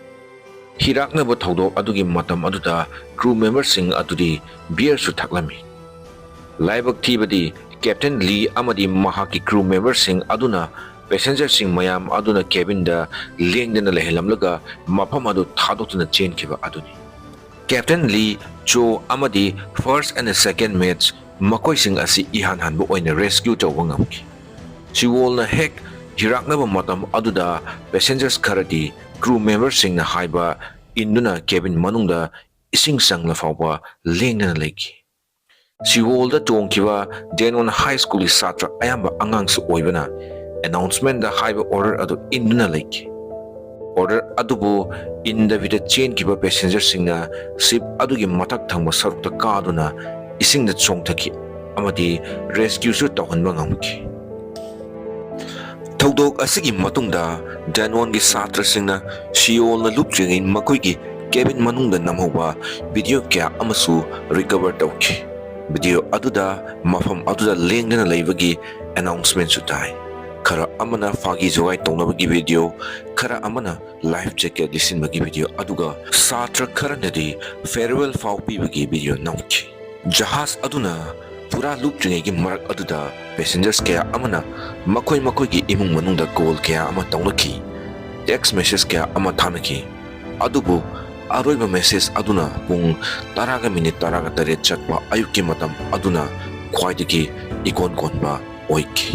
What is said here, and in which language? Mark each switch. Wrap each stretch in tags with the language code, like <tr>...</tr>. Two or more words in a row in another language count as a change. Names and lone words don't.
<mni>hirakna ba Thoudok adugi matam aduda</mni> <en>crew members</en> <mni>sing adudi beer su thaklami laibak thibadi captain lee amadi mahaki</mni> <en>crew members</en> <mni>sing aduna passenger sing mayam aduna cabin da lengdana lehelamlaga mafam adu thadokna chen kiba aduni Captain Lee, Cho amadi</mni> <en>first and second mates</en> <mni>makoi sing asi ihan hanbu oina rescue tawba ngamki Sewol na hek hirakna ba matam aduda passengers kharati</mni> <en>crew members</en> <mni>sing na haiba induna cabin manungda ising sangla fawba lengna leki Sewol da tongkiwa Denon High School satra ayamba angang su oibana announcement da haiba order adu induna leki order adubu in the vida chain kiba passenger singna ship adugi matak thangma sarukta kaaduna ising da chongthaki amadi rescue su tawhanba ngamki Thoudok asigi matungda Danon gi satra singna Sewol na lupjingin makoi gi cabin manungda namhoba video kya amasu recover tawki. Video aduda mafam aduda lengdana leibagi announcement su tai. Khara amana fagi jogai tongnabagi video, khara amana</mni> <en>life jacket</en> <mni>lisinbagi video aduga satra khara nadi farewell fau pibagi video namki. Jahaz aduna pura loop jingegi marak aduda passengers kaya amana makhoi gi imung manungda call kaya ama tongnaki.</mni> <en>Text message</en> <mni>kaya ama thanaki. Adubu aroiba message aduna pung 10 minute 13 chatpa ayuki matam aduna khwaidagi ikon konba oiki.</mni>